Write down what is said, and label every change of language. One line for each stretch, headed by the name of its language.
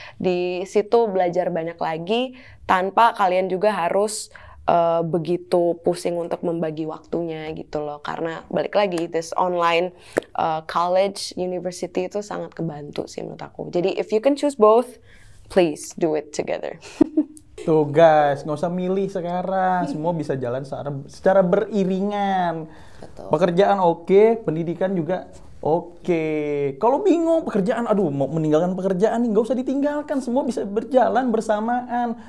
Indonesian: Di situ belajar banyak lagi tanpa kalian juga harus begitu pusing untuk membagi waktunya gitu loh, karena balik lagi
English: this online college university
Indonesian: itu sangat kebantu sih menurut aku. Jadi
English: if you can choose both, please do it together.
Indonesian: Tuh guys, nggak usah milih sekarang, semua bisa jalan secara beriringan. Betul. Pekerjaan oke, pendidikan juga oke. Kalau bingung pekerjaan, aduh mau meninggalkan pekerjaan nih, nggak usah ditinggalkan, semua bisa berjalan bersamaan.